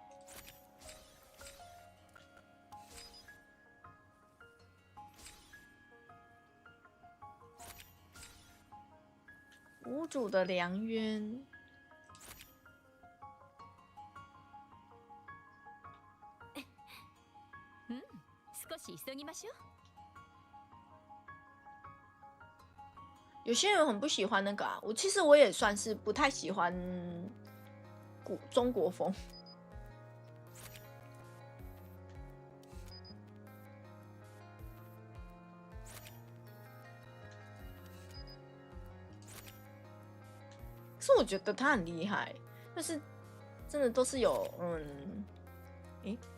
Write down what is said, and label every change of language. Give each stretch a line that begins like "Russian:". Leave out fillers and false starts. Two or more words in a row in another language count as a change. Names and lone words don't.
Chinese: 无主的良渊。
Japanese: 少し急ぎましょう。
Chinese: 有些人很不喜欢那个啊，其实我也算是不太喜欢中国风。可是我觉得他很厉害，但是真的都是有诶。